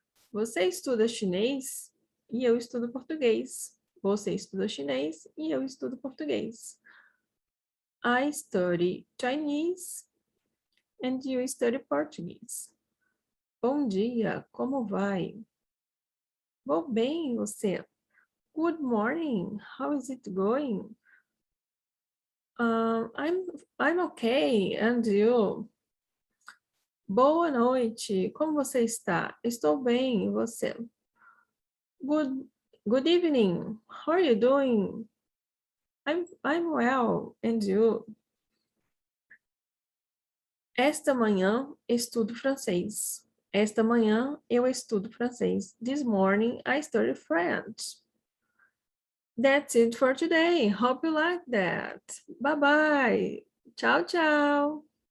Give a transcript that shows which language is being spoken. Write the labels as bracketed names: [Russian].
[Portuguese] Você estuda chinês e eu estudo português. Você estuda chinês e eu estudo português. [English] I study Chinese and you study Portuguese. [Portuguese] Bom dia, como vai? Vou bem, e você? [English] Good morning, how is it going? I'm okay, and you? [Portuguese] Boa noite, como você está? Estou bem, e você? [English] Good evening, how are you doing? I'm well, and you? [Portuguese] Esta manhã estudo francês. Esta manhã eu estudo francês. [English] This morning I study French. That's it for today. Hope you like that. Bye bye. [Portuguese] Tchau, tchau.